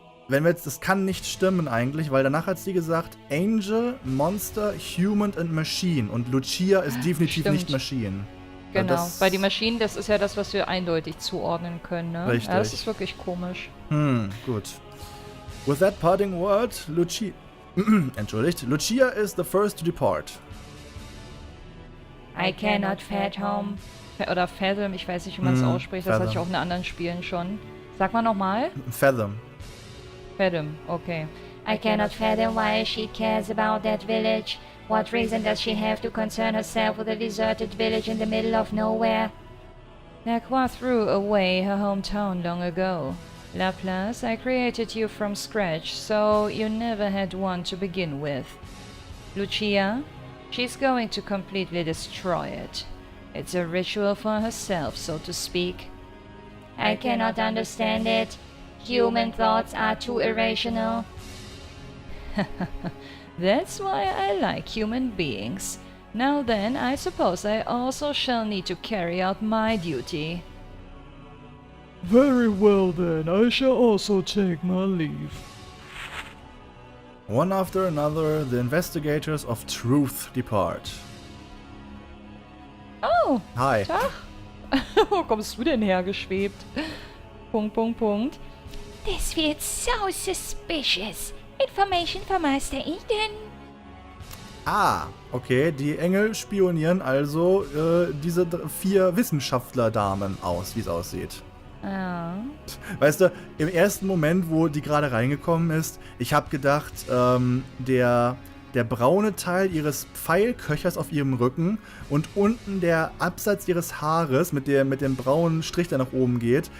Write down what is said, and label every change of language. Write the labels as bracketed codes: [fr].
[de] Wenn wir jetzt, das kann nicht stimmen eigentlich, weil danach hat sie gesagt [en] Angel, Monster, Human and Machine. [de] Und Lucia ist definitiv Stimmt. nicht Machine. Genau, weil die Maschinen, das ist ja das, was wir eindeutig zuordnen können, ne? Richtig. Ja, das ist wirklich komisch. Gut. [en] With that parting word, Lucia... [de] Entschuldigt. [en] Lucia is the first to depart. I cannot fathom. [de] Oder fathom, ich weiß nicht, wie man es ausspricht. Das hatte ich [en] fathom. [de] auch in anderen Spielen schon. Sag mal nochmal. [en] Fathom. Fathom, okay. I cannot fathom why she cares about that village. What reason does she have to concern herself with a deserted village in the middle of nowhere? Lacroix threw away her hometown long ago. Laplace, I created you from scratch, so you never had one to begin with. Lucia, she's going to completely destroy it. It's a ritual for herself, so to speak. I cannot understand it. Human thoughts are too irrational. That's why I like human beings. Now then, I suppose I also shall need to carry out my duty. Very well then, I shall also take my leave. One after another, the investigators of truth depart. Oh, Hi. [de] Tag. Wo kommst du denn hergeschwebt? Punkt. [en] This feels so suspicious. Information from Master Eden. Ah, okay. [de] Die Engel spionieren also diese 4 Wissenschaftler-Damen aus, wie es aussieht. Ja. Weißt du, im ersten Moment, wo die gerade reingekommen ist, ich habe gedacht, der braune Teil ihres Pfeilköchers auf ihrem Rücken und unten der Absatz ihres Haares mit dem braunen Strich, der nach oben geht.